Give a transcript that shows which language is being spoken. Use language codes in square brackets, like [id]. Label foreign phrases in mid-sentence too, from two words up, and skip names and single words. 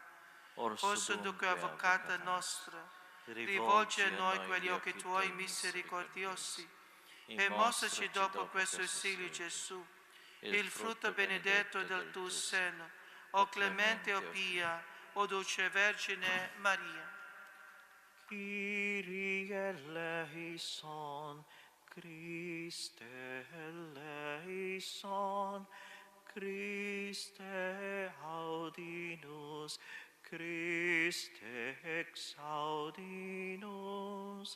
[it] Orso dunque, avvocata nostra, rivolgi a noi quegli occhi tuoi misericordiosi e mostraci dopo questo esilio Gesù, il frutto benedetto del tuo seno, o clemente o pia, o dolce Vergine Maria. [el] Kyrie eleison, Christe eleison, [la] Christe audinus, Christe exaudinus.